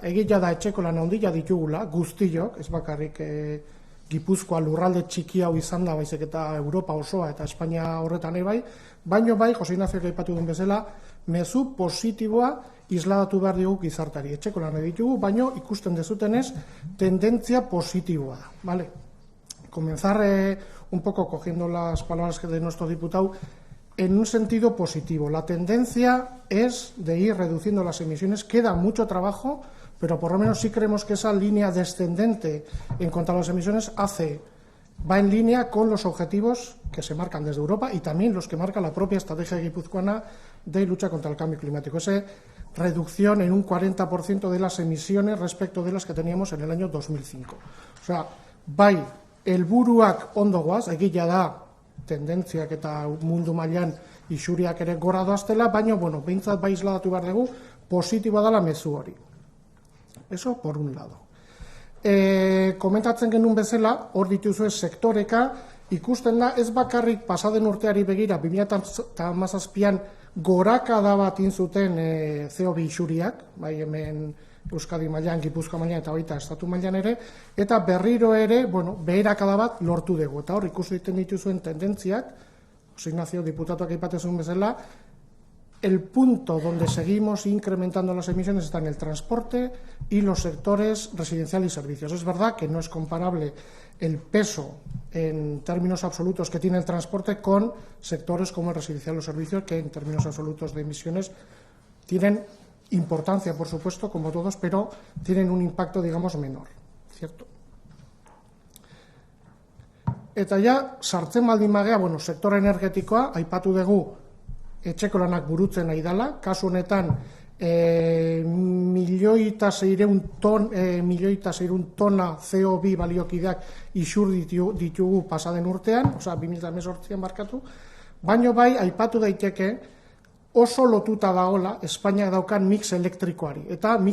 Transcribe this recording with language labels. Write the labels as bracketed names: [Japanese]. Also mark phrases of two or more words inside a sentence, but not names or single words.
[Basque] Egia da etxeko lan handia ditugula, guztiok, ez bakarrik Gipuzkoa lurralde txiki hau izan da, baizik eta Europa osoa eta Espainia horretan bai, baino bai, Jose Ignacio aipatu duen bezala, mezu positiboa isladatu behar dugu gizartari. Etxeko lan ditugu, baino ikusten dezutenez, tendentzia positiboa da, [Spanish] ¿vale? Comenzar un poco cogiendo las palabras de nuestro diputado en un sentido positivo. La tendencia es de ir reduciendo las emisiones. Queda mucho trabajo, pero por lo menos sí creemos que esa línea descendente en cuanto a las emisiones va en línea con los objetivos que se marcan desde Europa y también los que marca la propia estrategia guipuzcoana de lucha contra el cambio climático. Esa reducción en un 40% de las emisiones respecto de las que teníamos en el año 2005. O sea, [Basque] bai helburuak ondo goaz, egia da tendentziak eta mundu mailan isuriak ere gora doaztela, baina, bueno, behintzat bai isladatu behar dugu, positiboa dela mezu hori. [Spanish] Eso por un lado. [Basque] Komentatzen genuen bezala, hor dituzue sektoreka, ikusten da ez bakarrik pasaden urteari begira, 2017an gorakada bat inzuten CO2 isuriak, bai hemen Euskadi mailan, Gipuzkoa mailan eta baita estatu mailan ere, eta berriro ere, bueno, beherakada bat lortu dugu. Eta hor ikusi egiten dituzuen tendentziak, Jose Ignacio diputatuak aipatzen bezala, [Spanish] el punto donde seguimos incrementando las emisiones está en el transporte y los sectores residencial y servicios. Es verdad que no es comparable el peso en términos absolutos que tiene el transporte con sectores como el residencial o servicios, que en términos absolutos de emisiones tienen importancia, por supuesto, como todos, pero tienen un impacto, digamos, menor, ¿cierto? [Basque] Eta ja, sartzen baldin bagea, bueno, sektor energetikoa, aipatu dugu, etxeko lanak burutzen nahi dela, kasu honetan, 1.600.000 tona CO2 baliokideak isur ditugu pasaden urtean, osea, 2018an barkatu, baino bai, aipatu daiteke, oso lotuta dagoela Espainia daukan mix elektrikoari.